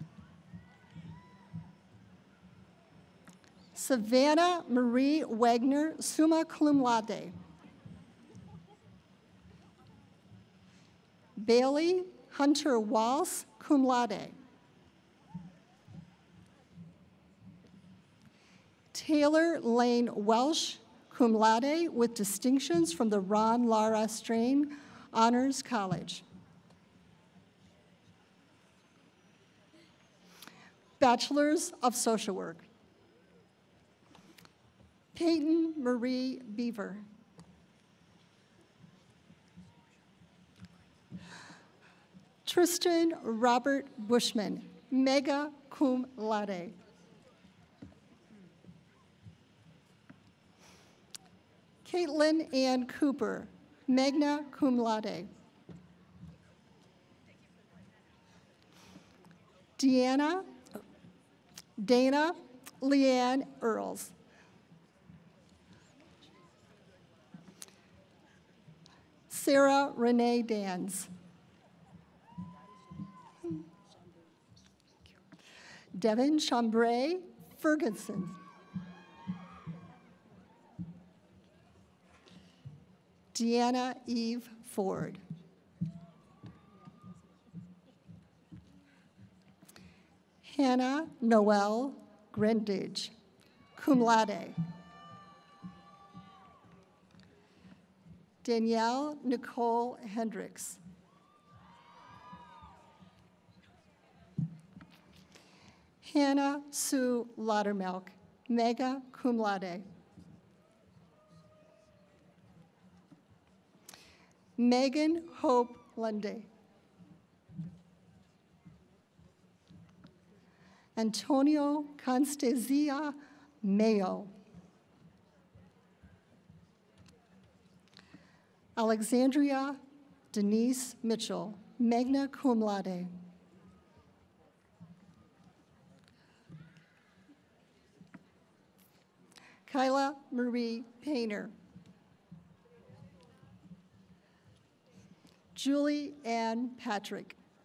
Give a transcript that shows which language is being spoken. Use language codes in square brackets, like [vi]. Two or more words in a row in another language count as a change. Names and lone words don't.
[en] Savannah Marie Wagner, [la] summa cum laude. [en] Bailey Hunter Walsh, [la] cum laude. [en] Taylor Lane Welsh, [la] cum laude, [en] with distinctions from the Ron Lara Strain Honors College. Bachelors of Social Work. Peyton Marie Beaver. Tristan Robert Bushman, [la] magna cum laude. [en] Caitlin Ann Cooper, [la] magna cum laude. [en] Dana Leanne Earls. Sarah Renee Dans. Devin Chambray Ferguson. Deanna Eve Ford. Hannah Noel Grendage, [la] cum laude. [en] Danielle Nicole Hendricks. Hannah Sue Laudermilk, [la] magna cum laude. [en] Megan Hope Lundy. Antonio Constanzia Mayo. Alexandria Denise Mitchell, [la] magna cum laude. [en] Kyla Marie Painter. Julie Ann Patrick.